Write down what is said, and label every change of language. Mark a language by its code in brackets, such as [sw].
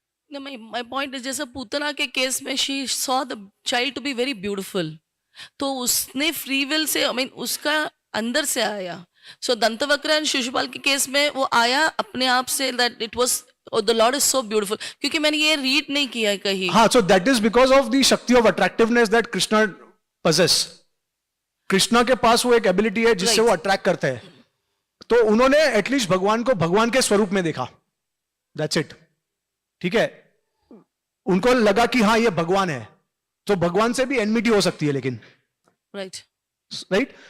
[en] No, my point is, [hi] जैसे पूतना के case में [en] she saw the child to be very beautiful, [hi] तो उसने free will say, [en] I mean, [hi] उसका अंदर से आया। सो दंतवक्र एंड शिशुपाल के केस में वो आया अपने आप से, [en] that it was, oh, the Lord is so beautiful, [hi] क्योंकि मैंने ये रीड नहीं किया है कहीं। [en] हाँ, so that is because of the शक्ति of attractiveness that Krishna possess. [hi] Krishna के पास वो एक एबिलिटी है जिससे वो अट्रैक्ट करते हैं। तो उन्होंने एटलीस्ट भगवान को भगवान के स्वरूप में देखा, [en] That's it. [hi] ठीक है, उनको लगा कि हाँ ये भगवान है, तो भगवान से भी एनमिटी हो सकती है, लेकिन राइट।